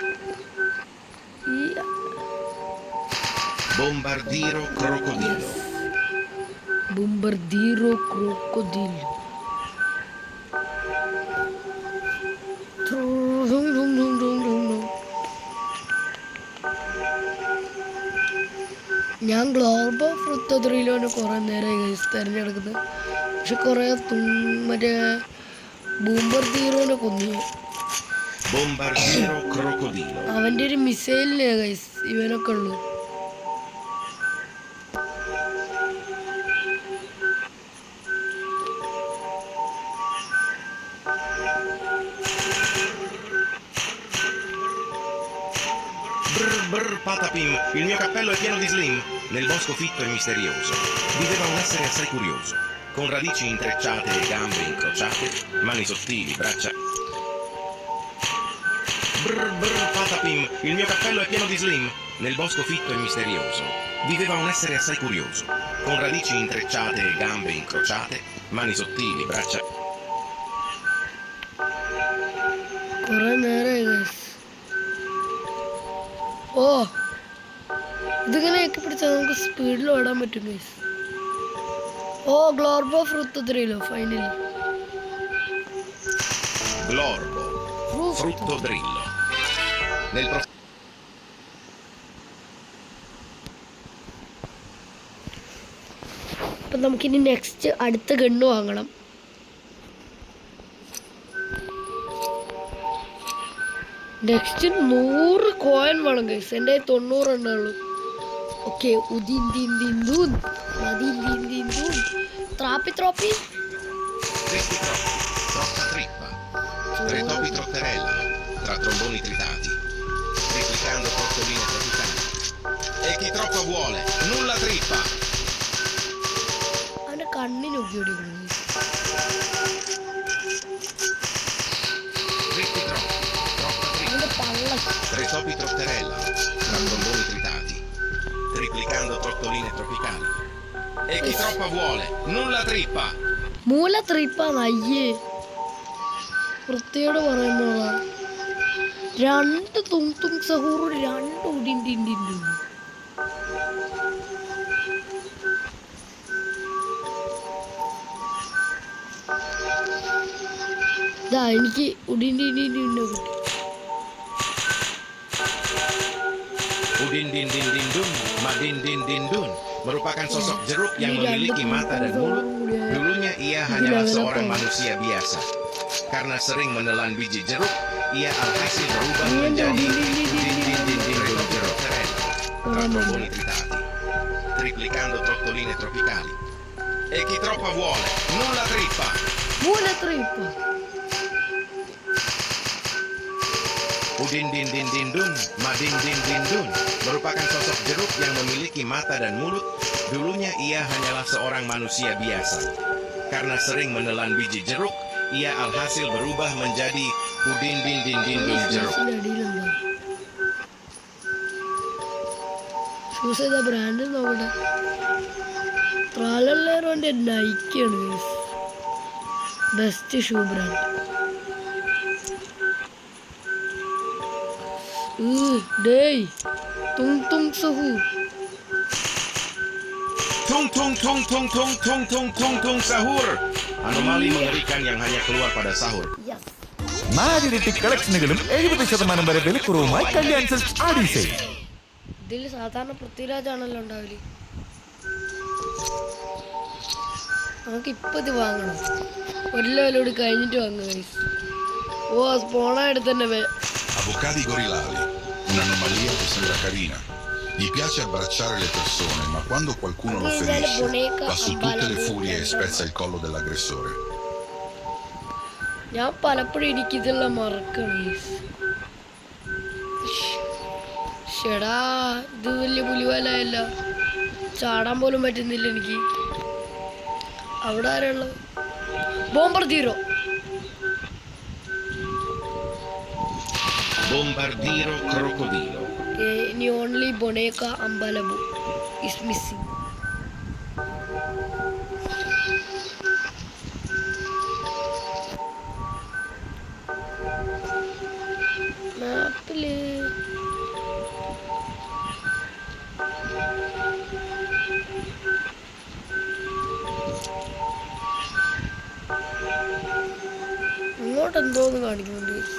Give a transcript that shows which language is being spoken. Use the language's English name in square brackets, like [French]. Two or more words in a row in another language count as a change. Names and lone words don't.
[Malayalam] Bombardiro crocodilo. ബോംബർദീറോ ക്രോക്കോഡിലോ. ഞാൻ ഗ്ലോബൽ ഫ്രൂട്ട് ത്രില്ലോന് കുറേ നേരമായി തിരഞ്ഞെടുക്കുന്നത്. പക്ഷെ കുറേ മറ്റേ ബൂംബർ തീറോനെ കൊന്നു. Bombardiro crocodilo. അവൻ്റെ ഒരു മിസൈലിനെ ഗൈസ് ഇവനൊക്കെ ഉള്ളു. [Italian] Brr patapim, il mio cappello è pieno di slim. Nel bosco fitto e misterioso viveva un essere assai curioso, con radici intrecciate e gambe incrociate, mani sottili, braccia. Brr patapim, il mio cappello è pieno di slim. Nel bosco fitto e misterioso viveva un essere assai curioso, con radici intrecciate e gambe incrociate, mani sottili, braccia. [Malayalam] കുറേ നേരമായി ഗൈസ്. ഓ ഇതിങ്ങനെയൊക്കെ പിടിച്ചാൽ നമുക്ക് സ്പീഡിൽ ഓടാൻ പറ്റും ഗൈസ്. ഓ ഗ്ലോർബോ ഫ്രൂട്ട് ത്രില്ലോ ഫൈനലി. Glorbo, frutto drillo. Nel അപ്പം നമുക്കിനി നെക്സ്റ്റ് അടുത്ത ഗണ്ണ് വാങ്ങണം. നെക്സ്റ്റ് 100 കോയിൻ വേണം ഗൈസ്. എൻ്റെ 90 എണ്ണുള്ളൂ. ഓക്കെ ത്രാപ്പി ത്രോപ്പി [Italian] Troppa trippa. Tre topi trotterellano tra tromboni tritati, replicando tortoline tropicali. E chi troppo vuole, nulla trippa. [Malayalam] അവൻ്റെ കണ്ണിന് നോക്കി ഓടിക്കണം. [Italian] Trippi troppo, troppa trippa. [Malayalam] അവൻ്റെ പള്ള [Italian] Tre topi trotterellano tra tromboni tritati, replicando tortoline tropicali. E chi troppo vuole, nulla trippa. [Malayalam] മൂല ത്രിപ്പാണ്. അയ്യേ വൃത്തിയോട് പറയുന്നതാ. 2 തും സഹൂർ 2 ഉടിണ്ടിണ്ട്. എനിക്ക് ഉടിണ്ടിണ്ട് കിട്ടി. [Indonesian] Udin-din-din-din-dun, madin-din-din-dun merupakan sosok jeruk yang memiliki mata dan mulut. Dulunya ia hanyalah seorang manusia biasa. Karena sering menelan biji jeruk, ia alhasil berubah menjadi udin-din-din-din-dun jeruk keren. [Italian] Trattoboni tritati, triplicando trottoline tropicali. E chi troppo vuole, nulla trippa. [Malayalam] മൂല ത്രിപ്പ്. [Indonesian] Udin-din-din-din-dun, madin-din-din-dun merupakan sosok jeruk yang memiliki mata dan mulut. Dulunya ia hanyalah seorang manusia biasa. Karena sering menelan biji jeruk, ia alhasil berubah menjadi udin-din-din-din-dun jeruk. [Malayalam] ഷൂസ് ചെയ്ത ബ്രാൻഡ് നോക്കട്ടെ. ട്രാലല്ലേറോന്റെ നൈക്കിയാണ് [English] best shoe brand. [Malayalam] ഡേയ് തും സഹൂർ. Tung sahur. [Indonesian] Anomali mengerikan yang hanya keluar pada sahur. [Malayalam] 4 ഇരട്ടി കളക്ഷനുകളും 70% വരെ വിലക്കുറവുമായി കല്യാൺ സിൽക്സ് ആടി സെയിൽ. ഇതിൽ സാധാരണ പൃഥ്വിരാജാണല്ലോ ഉണ്ടാവില്ല. നമുക്ക് ഇപ്പൊ ഇത് വാങ്ങണം. ഒരു ലെവലോട് കഴിഞ്ഞിട്ട് വാങ്ങുക. ഓ സ്പോണായിട്ട് തന്നെ. [Italian] Avocadi gorillari, un'anomalia che sembra carina. Gli piace abbracciare le persone, ma quando qualcuno lo ferisce, va su tutte le furie e spezza il collo dell'aggressore. [Malayalam] ഞാൻ പലപ്പോഴും എനിക്കിതെല്ലാം മറക്കണം. ഷെടാ ഇത് വലിയ പുലിവാലയല്ല. ചാടാൻ പോലും പറ്റുന്നില്ല എനിക്ക്. അവിടെ ആരുള്ളത്? ബോംബർദീറോ. Bombardiro crocodilo. ഇനി ഓൺലി ബൊണേക്ക അമ്പലബു [English] is missing. [Malayalam] മാപ്പില് ഇങ്ങോട്ട് എന്തോന്ന് കാണിക്കുന്നുണ്ട്.